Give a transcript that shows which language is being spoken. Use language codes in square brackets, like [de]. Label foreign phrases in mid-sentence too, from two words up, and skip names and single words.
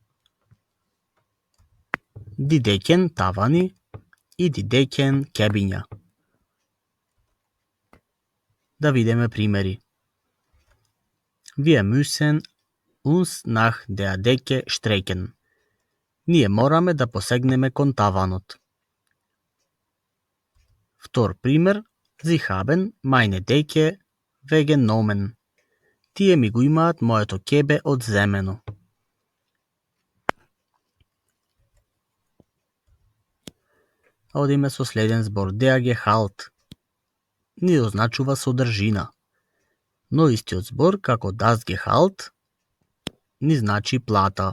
[de] Die Decken, [mk] тавани, и [de] die Decken, [mk] кебиња. Да видиме примери. [de] Wir müssen uns nach der Decke strecken. [mk] Ние мораме да посегнеме кон таванот. Втор пример. [de] Sie haben meine Decke weggenommen. [mk] Тие ми го имаат моето кебе одземено. Одиме со следен збор. [de] Der Gehalt. [mk] Не означува содржина. Но истиот збор како [de] das Gehalt [mk] ни значи плата.